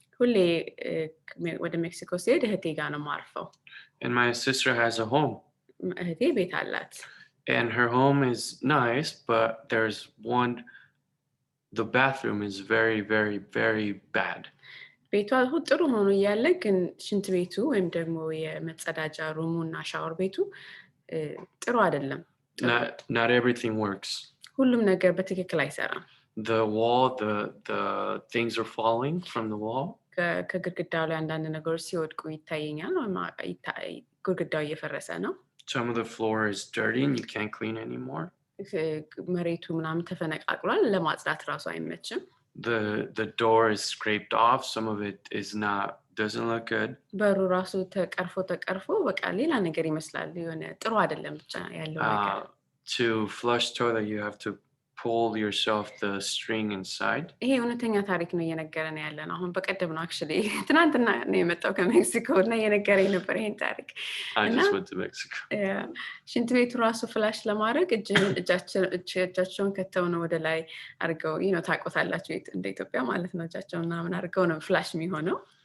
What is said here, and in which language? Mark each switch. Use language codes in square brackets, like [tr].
[am] ሁሌ ወደ ሜክሲኮ ስሄድ እህቴ ጋር ነው የማርፈው. [en] And my sister has a home. [am] እህቴ ቤት አላት. [en] And her home is nice, but there's the bathroom is very, very, very bad. [am] ቤቷ ጥሩ ሆኖ እያለ ግን ሽንት ቤቱ ወይም ደግሞ የመጸዳጃ ሩሙና ሻወር ቤቱ ጥሩ አይደለም. [en] Not everything works. [am] ሁሉም ነገር በትክክል አይሰራም. [en] The wall, the things are falling from the wall. [am] ከግድግዳው ላይ አንዳንድ ነገሮች ሲወድቁ ይታየኛል ግድግዳው እየፈረሰ ነው. [en] Some of the floor is dirty and you can't clean anymore. [am] መሬቱ ምናምን ተፈነቃቅሏል ለማጽዳት ራሱ አይመችም. [en] The door is scraped off. Some of it doesn't look good. [am] በሩ ራሱ ተቀርፎ በቃ ሌላ ነገር ይመስላል የሆነ ጥሩ አይደለም ብቻ ያለው ነገር. [en] To flush toilet you have to pull yourself the string inside. [am] ይሄ እውነተኛ ታሪክ ነው እየነገረን ያለን አሁን በቀደም ነው actually ትናንትና ነው የመጣው ከሜክሲኮ እና እየነገረኝ ነበር ይሄን ታሪክ [en] I just went to Mexico. [am] ሽንት ቤቱ ራሱ ፍላሽ ለማድረግ እጃቸውን ከተው ነው ወደ ላይ አድርገው ታቆታላችሁ እንደ ኢትዮጵያ ማለት ነው እጃቸውን ምናምን አድርገው ነው ፍላሽ የሚሆነው.